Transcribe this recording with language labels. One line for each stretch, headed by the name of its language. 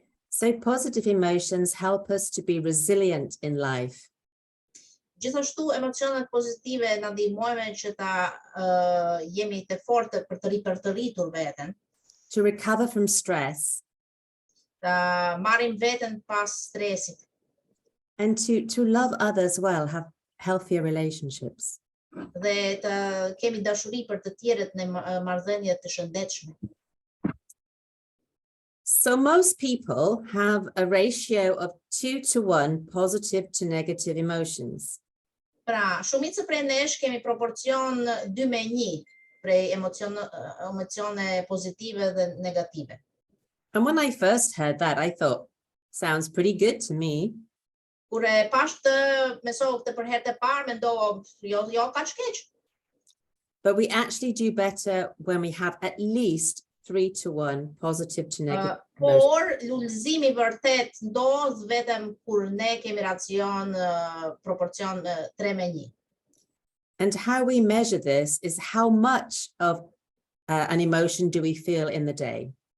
English: So positive emotions help us to be resilient in life.
Albanian: Gjithashtu emocionet pozitive na ndihmojnë që ta jemi të fortë për të rritur veten,
English: To recover from stress,
Albanian: ta marrim veten pas stresit,
English: and to love others well, have healthier relationships.
Albanian: dhe të kemi dashuri për të tjerët në marrëdhënie të shëndetshme.
English: So most people have a ratio of 2-to-1 positive to negative emotions.
Albanian: Pra, shumica prej nesh kemi proporcion 2:1 prej emocione pozitive dhe negative.
English: And when I first heard that, I thought, sounds pretty good to me.
Albanian: Kur e pash të mësoj këtë për herë të parë, mendova, jo kaq keq.
English: But we actually do better when we have at least 3-to-1 positive to negative emotions.
Albanian: Por lullëzimi vërtet ndodh vetëm kur ne kemi racion proporcion 3:1.
English: And how we measure this is how much of an emotion do we feel in the day.